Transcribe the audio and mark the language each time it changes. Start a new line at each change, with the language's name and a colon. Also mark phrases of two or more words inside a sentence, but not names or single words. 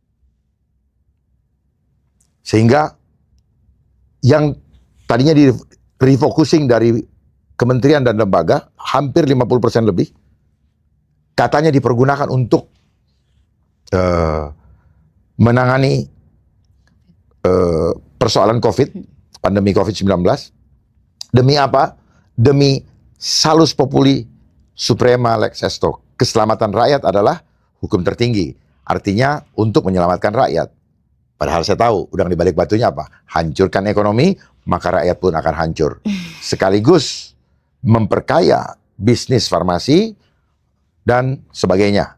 Indonesian: sehingga yang tadinya di refocusing dari kementerian dan lembaga hampir 50% lebih katanya dipergunakan untuk menangani persoalan COVID, pandemi COVID-19. Demi apa?
Latin: Demi salus populi suprema lex esto.
Indonesian: Keselamatan rakyat adalah hukum tertinggi. Artinya untuk menyelamatkan rakyat. Padahal saya tahu, udang di balik batunya apa? Hancurkan ekonomi, maka rakyat pun akan hancur. Sekaligus memperkaya bisnis farmasi dan sebagainya.